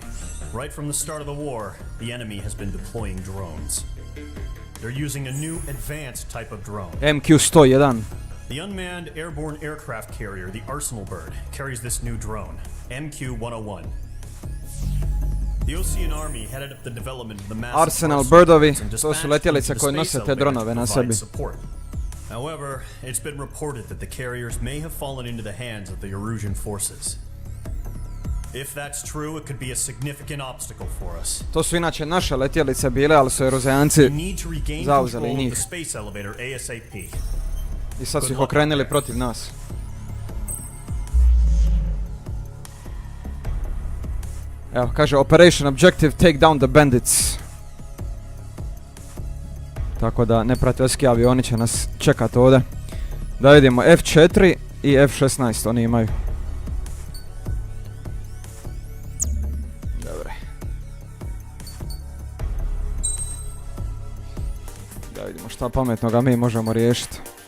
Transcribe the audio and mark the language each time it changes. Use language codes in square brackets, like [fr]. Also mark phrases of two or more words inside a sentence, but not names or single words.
[en] Right from the start of the war, the enemy has been deploying drones. They're using a new advanced type of drone. MQ-101. The unmanned airborne aircraft carrier, the Arsenal Bird, carries this new drone, MQ-101. The Ocean Army headed up the development of the massive [hr] Arsenal Birdovi, to su letjelice koje nose te dronove na sebi. [en] However, it's been reported that the carriers may have fallen into the hands of the Erusian forces. If that's true, it could be a significant obstacle for us. [hr] To su inače naše letjelice bile, ali su Eruzijanci zauzeli njih. I sad su ih okrenuli protiv nas. Evo, kaže [en] Operation Objective, take down the bandits. [hr] Tako da neprijateljski avioni će nas čekati ovdje. Da vidimo, F4 i F16 oni imaju. Dobre. Da vidimo šta pametnoga mi možemo riješiti.